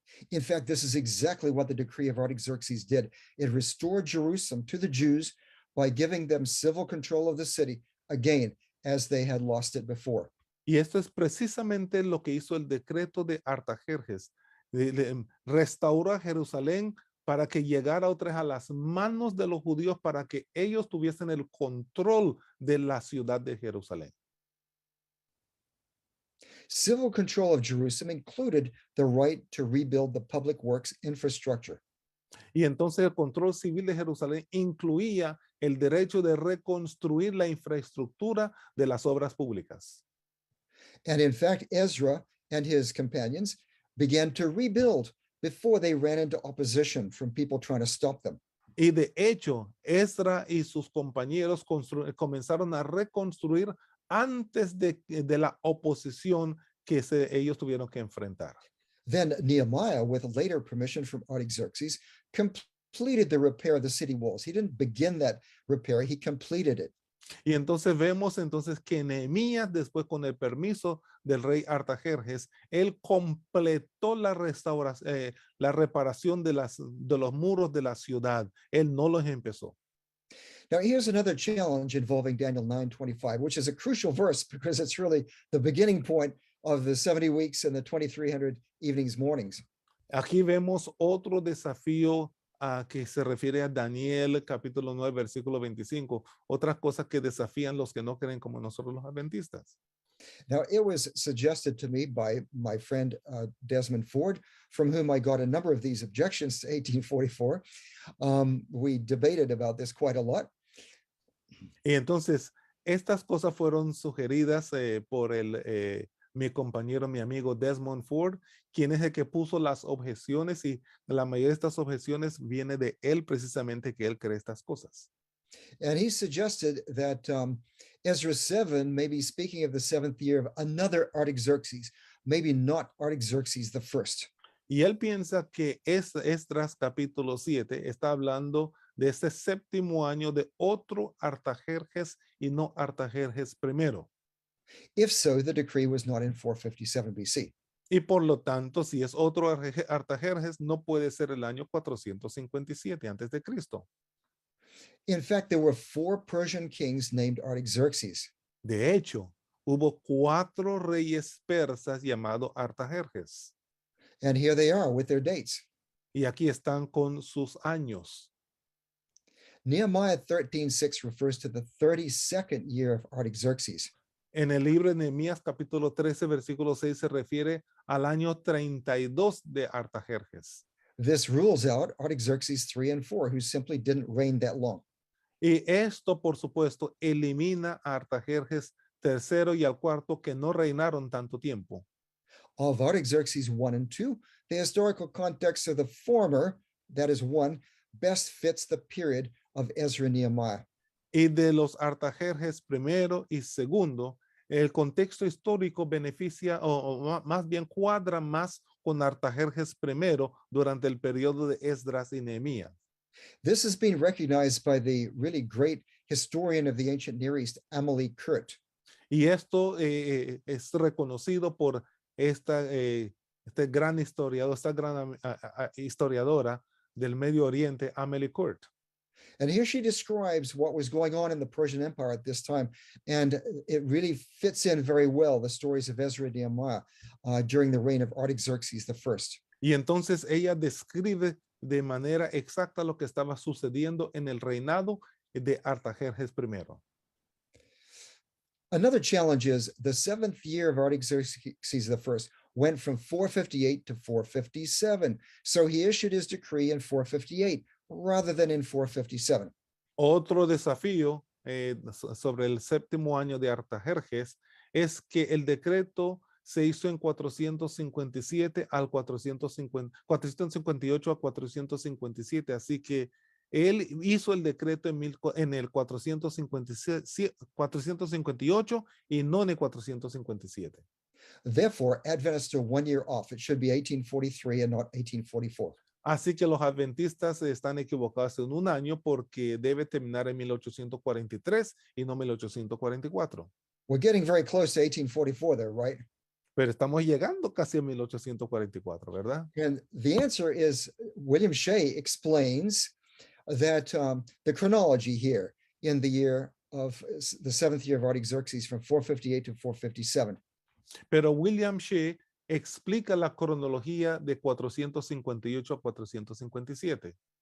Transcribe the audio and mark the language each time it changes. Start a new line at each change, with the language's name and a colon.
English: In fact, this is exactly what the decree of Artaxerxes did. It restored Jerusalem to the Jews by giving them civil control of the city, again, as they had lost it before.
Spanish: Y esto es precisamente lo que hizo el decreto de Artajerjes. Restauró a Jerusalén para que llegara otra vez a las manos de los judíos, para que ellos tuviesen el control de la ciudad de Jerusalén.
English: Civil control of Jerusalem included the right to rebuild the public works infrastructure.
Spanish: Y entonces el control civil de Jerusalén incluía el derecho de reconstruir la infraestructura de las obras públicas.
English: And in fact, Ezra and his companions began to rebuild before they ran into opposition from people trying to stop them.
Spanish: Y de hecho, Ezra y sus compañeros comenzaron a reconstruir antes de la oposición que ellos tuvieron que enfrentar.
English: Then Nehemiah, with later permission from Artaxerxes, completed the repair of the city walls. He didn't begin that repair, he completed it.
Spanish: Y entonces vemos entonces que Nehemías, después con el permiso del rey Artajerjes, él completó la restauración, la reparación de los muros de la ciudad. Él no los empezó.
English: Now, here's another challenge involving Daniel 9:25, which is a crucial verse because it's really the beginning point of the 70 weeks and the 2,300 evenings, mornings.
Spanish: Aquí vemos otro desafío que se refiere a Daniel capítulo 9, versículo 25. Otras cosas que desafían los que no creen como nosotros los adventistas.
English: Now, it was suggested to me by my friend Desmond Ford, from whom I got a number of these objections to 1844. We debated about this quite a lot.
Spanish: Y entonces, estas cosas fueron sugeridas por el mi compañero, mi amigo Desmond Ford, quien es el que puso las objeciones, y la mayoría de estas objeciones viene de él precisamente, que él cree estas cosas.
English: And he suggested that Ezra 7 may be speaking of the seventh year of another Artaxerxes, maybe not Artaxerxes the first.
Spanish: Y él piensa que Esdras capítulo 7 está hablando de este séptimo año de otro Artajerjes y no Artajerjes primero.
English: If so, the decree was not in 457 BC.
Spanish: Y por lo tanto, si es otro Artajerjes, no puede ser el año 457 antes de Cristo.
English: In fact, there were 4 Persian kings named Artaxerxes.
Spanish: De hecho, hubo 4 reyes persas llamados Artajerjes.
English: And here they are with their dates.
Spanish: Y aquí están con sus años.
English: Nehemiah 13:6 refers to the 32nd year of Artaxerxes.
Spanish: En el libro de Nehemías capítulo 13, versículo 6 se refiere al año 32 de Artajerjes.
English: This rules out Artaxerxes 3 and 4, who simply didn't reign that long.
Spanish: Y esto, por supuesto, elimina a Artajerjes tercero y al cuarto, que no reinaron tanto tiempo.
English: Of Artaxerxes 1 and 2, the historical context of the former, that is 1, best fits the period of Ezra and Nehemiah.
Spanish: Y de los Artajerjes primero y segundo, el contexto histórico beneficia o más bien cuadra más con Artajerjes primero durante el periodo de Esdras y Nehemías.
English: This has been recognized by the really great historian of the ancient Near East, Amelie Kurt.
Spanish: Y esto es reconocido por esta gran historiador, esta gran historiadora del Medio Oriente, Amelie Kurt.
English: And here she describes what was going on in the Persian Empire at this time. And it really fits in very well, the stories of Ezra and Nehemiah during the reign of Artaxerxes I.
Spanish: Y entonces ella describe de manera exacta lo que estaba sucediendo en el reinado de Artajerjes I.
English: Another challenge is the 7th year of Artaxerxes I went from 458 to 457. So he issued his decree in 458 rather than in 457.
Spanish: Otro desafío sobre el séptimo año de Artajerjes es que el decreto se hizo en 457 al 458 a 457, así que él hizo el decreto en el 458 y no en el 457.
English: Therefore, Adventists are 1 year off. It should be 1843 and not 1844.
Spanish: Así que los adventistas están equivocados en un año, porque debe terminar en 1843 y no 1844.
English: We're getting very close to 1844 there, right?
Spanish: Pero estamos llegando casi a 1844, ¿verdad?
English: And the answer is, William Shea explains that the chronology here in the year of the 7th year of Artaxerxes from 458 to 457.
Spanish: Pero William Shea explica la cronología de 458 a 457.